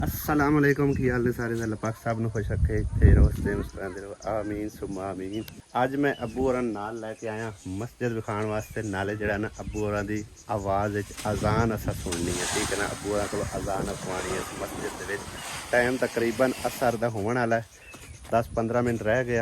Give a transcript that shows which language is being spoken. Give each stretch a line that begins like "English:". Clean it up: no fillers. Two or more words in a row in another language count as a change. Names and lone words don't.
Arabic: السلام عليكم
Punjabi: की हाल ने सारे अल्लाह पाक साहब ਨੂੰ ਖੁਸ਼ ਰੱਖੇ ਇੱਥੇ ਰੋਸਤੇ ਮੁਸਕਰਾਉਂਦੇ ਰਹੋ
Arabic: آمين ثم آمين.
Punjabi: ਅੱਜ ਮੈਂ ਅੱਬੂ ਹੋਰਾਂ ਨਾਲ ਲੈ ਕੇ ਆਇਆ ਮਸਜਿਦ ਵਿਖਾਉਣ ਵਾਸਤੇ। ਨਾਲੇ ਜਿਹੜਾ ਨਾ ਅੱਬੂ ਹੋਰਾਂ ਦੀ ਆਵਾਜ਼ ਵਿੱਚ ਅਜ਼ਾਨ ਅਸਾਂ ਸੁਣਨੀ ਹੈ, ਠੀਕ ਹੈ ਨਾ। ਅੱਬੂ ਹੋਰਾਂ ਕੋਲ ਅਜ਼ਾਨ ਰਖਵਾਉਣੀ ਹੈ ਮਸਜਿਦ ਦੇ ਵਿੱਚ। ਟਾਈਮ ਤਕਰੀਬਨ ਅਸਰ ਦਾ ਹੋਣ ਵਾਲਾ ਹੈ, 10-15 ਮਿੰਟ ਰਹਿ ਗਿਆ।